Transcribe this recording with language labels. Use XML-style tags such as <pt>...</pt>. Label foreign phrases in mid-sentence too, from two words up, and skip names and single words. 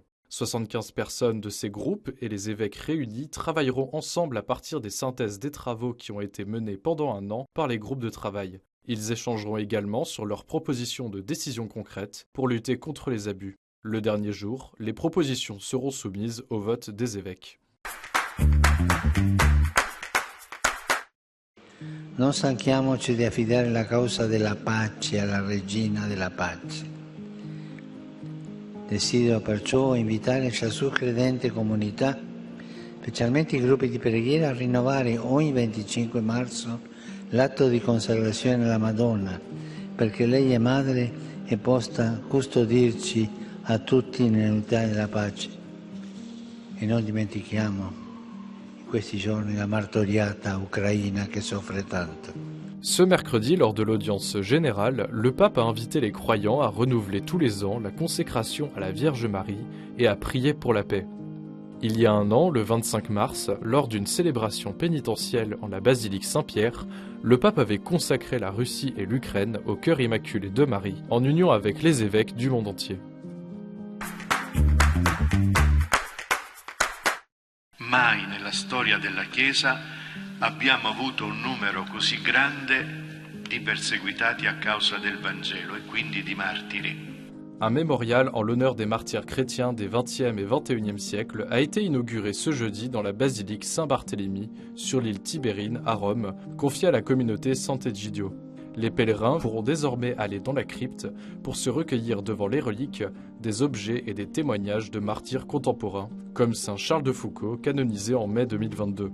<fr>75 personnes de ces groupes et les évêques réunis travailleront ensemble à partir des synthèses des travaux qui ont été menés pendant un an par les groupes de travail. Ils échangeront également sur leurs propositions de décisions concrètes pour lutter contre les abus. Le dernier jour, les propositions seront soumises au vote des évêques.</fr> <it>Non stanchiamoci di affidare la causa della pace alla Regina della Pace. Desidero perciò invitare ciascun credente e comunità, specialmente i gruppi di preghiera, a rinnovare ogni 25 marzo l'atto di consacrazione alla Madonna, perché lei è madre e possa custodirci a tutti nell'unità della pace. E non dimentichiamo in questi giorni la martoriata Ucraina che soffre tanto.</it> <fr>Ce mercredi, lors de l'audience générale, le pape a invité les croyants à renouveler tous les ans la consécration à la Vierge Marie et à prier pour la paix. Il y a un an, le 25 mars, lors d'une célébration pénitentielle en la basilique Saint-Pierre, le pape avait consacré la Russie et l'Ukraine au cœur immaculé de Marie, en union avec les évêques du monde entier.</fr> <it>Mai nella storia della Chiesa abbiamo avuto un numero così grande di perseguitati a causa del Vangelo e quindi di martiri.</it> <fr>Un mémorial en l'honneur des martyrs chrétiens des 20e et 21e siècles a été inauguré ce jeudi dans la basilique Saint-Barthélemy sur l'île Tibérine à Rome, confiée à la communauté Sant'Egidio. Les pèlerins pourront désormais aller dans la crypte pour se recueillir devant les reliques, des objets et des témoignages de martyrs contemporains, comme Saint Charles de Foucauld, canonisé en mai 2022.</fr>